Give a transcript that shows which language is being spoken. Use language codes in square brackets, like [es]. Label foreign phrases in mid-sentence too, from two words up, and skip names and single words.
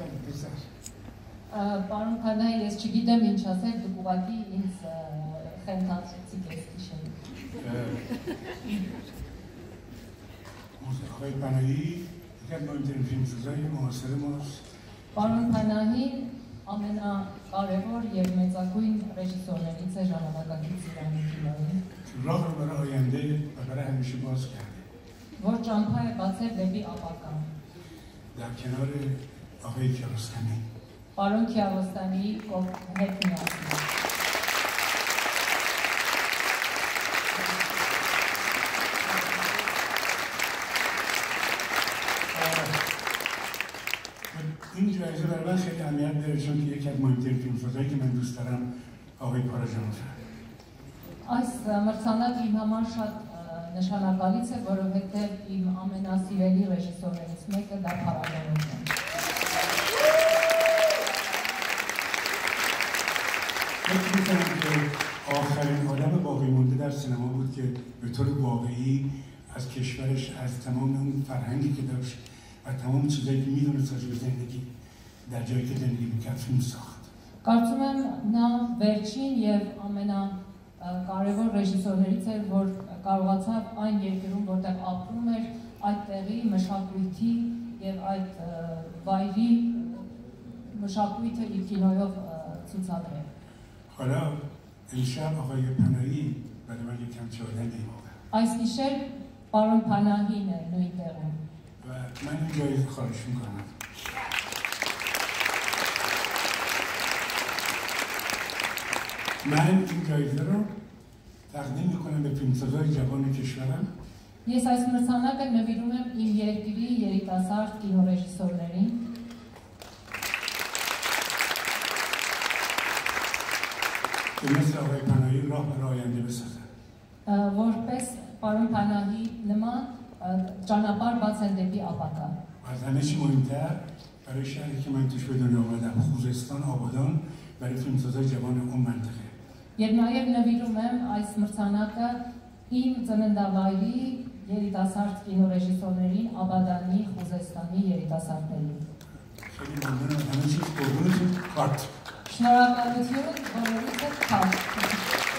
[hy] Pizar. Պարոն Փանահի, ես չգիտեմ ինչ ասել, դուք ուղղակի ինձ խենթացրեցիք այս գիշեր։ [fa] آقای پناهی یکی از مهمترین فیلمسازهای معاصر ماست. [hy] Պարոն Փանահին ամենակարևոր եւ մեծագույն ռեժիսորներից է ժամանակակից Իրանի կինոյի, [fa] راه رو برای آینده و برای همیشه باز کرده. [hy] որ ճամփա է բացել դեպի ապագա։ [fa] در کنار آقای کیارستمی. [hy] Պարոն Քիավոստանի հետ միասին։ [fa] این جایزه برای من خیلی اهمیت داره چون که یکی از مهمترین فیلمسازهایی که من دوست دارم آقای پاراجانوفه. [hy] Այս մրցանակը իմ համար շատ նշանակալից է, որովհետև իմ ամենասիրելի ռեժիսորներից մեկը դա Փարաջանովն է։ [fa] فکر می‌کنم که آخرین آدم باقی مونده در سینما بود که به طور واقعی از کشورش، از تمام اون فرهنگی که داشت و تمام چیزایی که می‌دونست راجع به زندگی در جایی که زندگی می‌کرد فیلم ساخت. [hy] Կարծում եմ նա վերջին եւ ամենակարևոր ռեժիսորներից էր, որ կարողացավ այն երկրում, որտեղ ապրում էր, այդ տեղի մշակույթի եւ այդ վայրի մշակույթը իր կինոյով ցուցադրել։ [fa] حالا امشب آقای پناهی برای من یکم جالبی واقعا. [hy] Այս գիշեր պարոն Փանահին է նույն տեղում։ [fa] و من این جایزه خواهش می‌کنم. من این جایزه رو تقدیم می‌کنم به فیلمسازهای جوان کشورم. [hy] Ես այս մրցանակը նվիրում եմ իմ երկրի երիտասարդ կինոռեժիսորներին, [fa] که مثل آقای پناهی راه برای آینده بسازن. [hy] որպես պարոն Փանահի նման ճանապարհ բացեն դեպի ապագա։ [fa] و از همه چی مهمتر برای شهری که من توش به دنیا آمدم، خوزستان آبادان، برای فیلمسازهای جوان اون منطقه. [hy] Եվ նաև նվիրում եմ այս մրցանակը իմ ծննդավայրի երիտասարդ կինոռեժիսորներին, Աբադանի, Խուզեստանի երիտասարդներին։ [fa] خیلی ممنونم. همه چیز قربونتون. کارت. [hy] Շնորհակալություն բոլորիդ հետ։